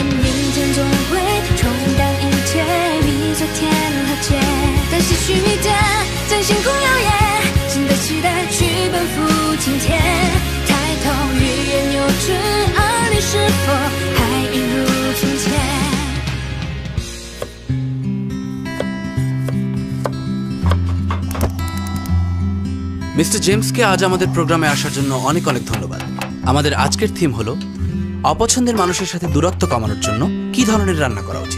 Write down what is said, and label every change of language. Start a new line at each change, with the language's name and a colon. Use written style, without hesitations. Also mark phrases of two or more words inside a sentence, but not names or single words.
Chinese: 明天总会冲淡一切，比昨天和解，但唏嘘一点，再辛苦摇曳，新的期待去奔赴今天，抬头欲言又止，而你是否还一如从前
Bangla: মিস্টার জেমসকে আজ আমাদের প্রোগ্রামে আসার জন্য অনেক অনেক ধন্যবাদ। আমাদের আজকের থিম হলো অপছন্দের মানুষের সাথে দূরত্ব কমানোর জন্য কি ধরনের রান্না করা উচিত।